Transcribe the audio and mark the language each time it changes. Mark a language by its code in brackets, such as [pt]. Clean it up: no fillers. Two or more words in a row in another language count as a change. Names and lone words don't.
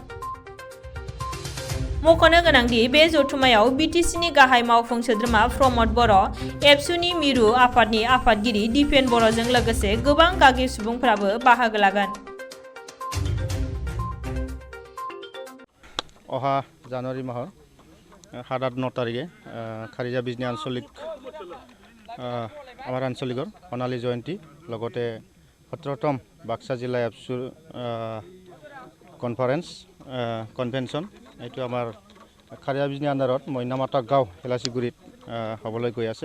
[brx] मख'नो गोनांदि बे जथुम्मायाव बिटिसिनि गाहाय मावफुं सोद्रोमा प्रमद बर', एबसुनि मिरु आफादनि आफादगिरि दिपेन बर'जों लोगोसे गोबां गागि सुबुंफोराबो बाहागो लागोन। अहा जानुवारि माहर 7-9 तारिखे खारिजा बिजनी [as] आঞ্চলিক আমাৰ আঞ্চলিকৰ সোণালী জয়ন্তী লগতে 17তম বাক্সা জিলা এপছুৰ কনভেনশ্যন এইটো আমাৰ খাৰিয়া বিজনী আণ্ডাৰত মইনামাতা গাঁও হেলাচিগুৰিত হ'বলৈ গৈ আছে।